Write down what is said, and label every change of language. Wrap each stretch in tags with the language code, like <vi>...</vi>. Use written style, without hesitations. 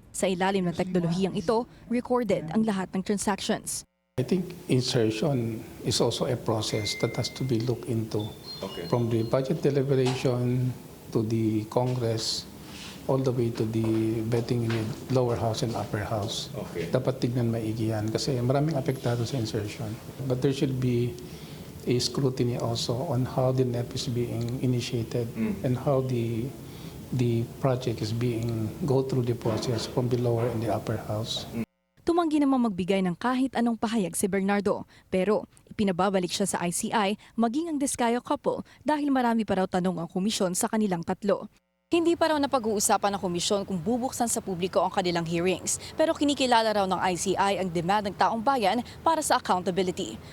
<tl>Sa ilalim ng teknolohiyang ito, recorded ang lahat ng transactions.</tl> <en>I think insertion is also a process that has to be looked into. Okay. From the budget deliberation to the Congress, all the way to the vetting in the lower house and upper house. Okay.</en> <tl>Dapat tignan maigi yan kasi maraming apektado sa insertion.</tl> <en>But there should be a scrutiny also on how the NEP is being initiated and how the project is being go through the process from the lower and the upper house.</en> <tl>Tumanggi namang magbigay ng kahit anong pahayag si Bernardo, pero ipinababalik siya sa ICI maging ang Descayo couple dahil marami pa raw tanong ang komisyon sa kanilang tatlo. Hindi pa raw napag-uusapan ng komisyon kung bubuksan sa publiko ang kanilang hearings, pero kinikilala raw ng ICI ang demand ng taong bayan para sa accountability.</tl>